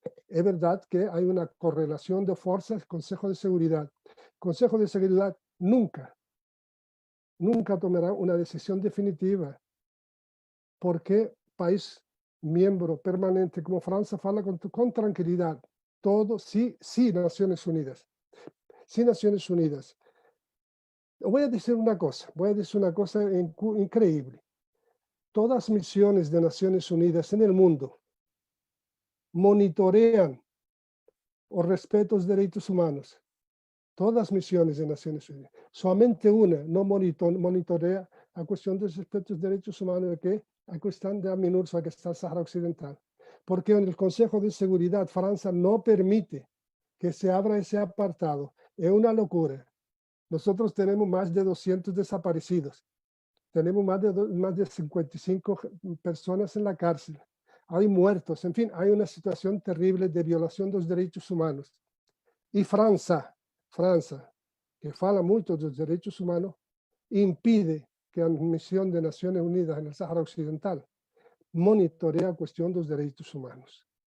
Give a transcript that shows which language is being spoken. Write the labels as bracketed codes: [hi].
[pt] É verdade que há uma correlação de forças no Conselho de Seguridade. O Conselho de Seguridade nunca tomará uma decisão definitiva, porque país [es] miembro permanente como Francia [pt] fala [es] con tranquilidad. Todo sí Naciones Unidas. Sí Naciones Unidas. Voy a decir una cosa increíble. Todas las misiones de Naciones Unidas en el mundo monitorean o respeto a los derechos humanos. [pt] todas as missões das Nações Unidas. Somente uma não monitoreia a questão dos respetos dos direitos humanos, que é a questão da MINURSO, que está no Sahara Occidental. Porque no Conselho de Seguridade, França não permite que se abra esse apartado. É uma loucura. Nós temos mais de 200 desaparecidos. [es] Temos más de 55 personas en la cárcel. Hay muertos, en fin, hay una situación terrible de violación de los derechos humanos. Y Francia, que fala mucho de los derechos humanos, impide que la misión de Naciones Unidas en el Sahara Occidental monitoree la cuestión de los derechos humanos.